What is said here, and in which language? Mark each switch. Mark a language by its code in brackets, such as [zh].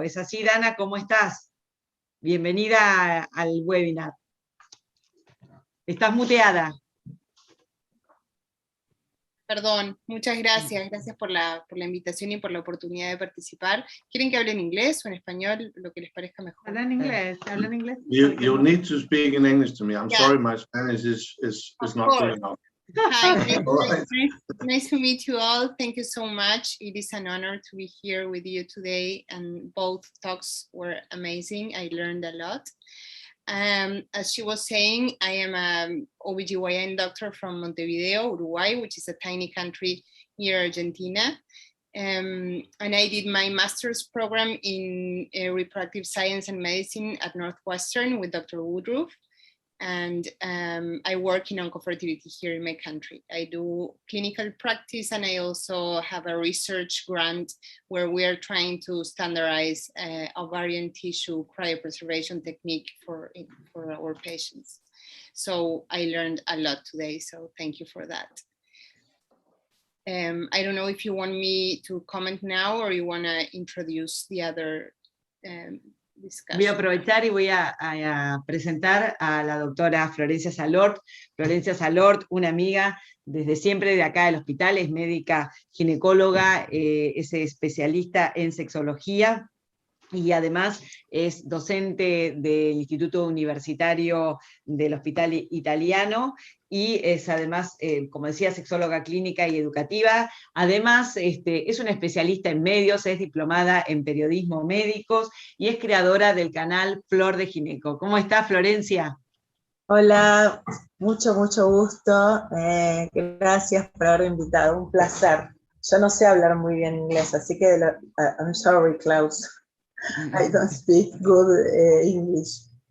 [es] ¿Es así, Dana? ¿Cómo estás? Bienvenida al webinar. Estás muteada. Perdón, muchas gracias. Gracias por la invitación y por la oportunidad de participar. ¿Quieren que hable en inglés o en español? Lo que les parezca mejor. Habla en inglés, habla en inglés. [en] You need to speak in English to me. I'm sorry, my Spanish is not good enough. Hi, Right. nice to meet you all. Thank you so much. It is an honor to be here with you today, and both talks were amazing. I learned a lot. As she was saying, I am an OBGYN doctor from Montevideo, Uruguay, which is a tiny country near Argentina. And I did my master's program in reproductive science and medicine at Northwestern with Dr. Woodruff. And I work in oncofertility here in my country. I do clinical practice, and I also have a research grant where we are trying to standardize ovarian tissue cryopreservation technique for our patients. So I learned a lot today, so thank you for that. I don't know if you want me to comment now or you want to introduce the other discussion. [es] Voy a aprovechar y voy a presentar a la doctora Florencia Salort. Florencia Salort, una amiga desde siempre de acá del hospital, es médica ginecóloga, es especialista en sexología y además es docente del Instituto Universitario del Hospital Italiano y es además, como decía, sexóloga clínica y educativa. Además, es una especialista en medios, es diplomada en periodismo médicos y es creadora del canal Flor de Gineco. ¿Cómo está, Florencia? Hola, mucho gusto. Gracias por haberme invitado, un placer. Yo no sé hablar muy bien inglés, así que [en] I'm sorry, Klaus. I don't speak good English.